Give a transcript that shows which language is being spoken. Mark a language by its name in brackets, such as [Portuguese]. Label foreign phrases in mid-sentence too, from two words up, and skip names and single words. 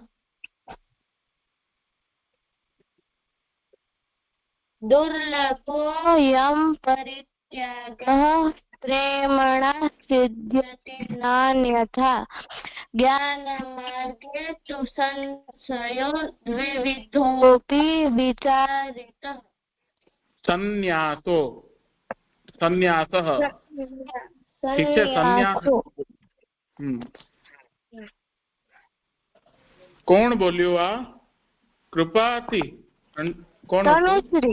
[Sanskrit] दुर्लभोऽयं परित्यागः प्रेम्णा सिद्ध्यति नान्यथा ज्ञानमार्गे तु संशयो द्विविधोऽपि विचारितः संन्यासो संन्यासः [Gujarati] ઠીક છે સંન્યાસ કોણ બોલ્યું આ કૃપાથી કોણ તનુશ્રી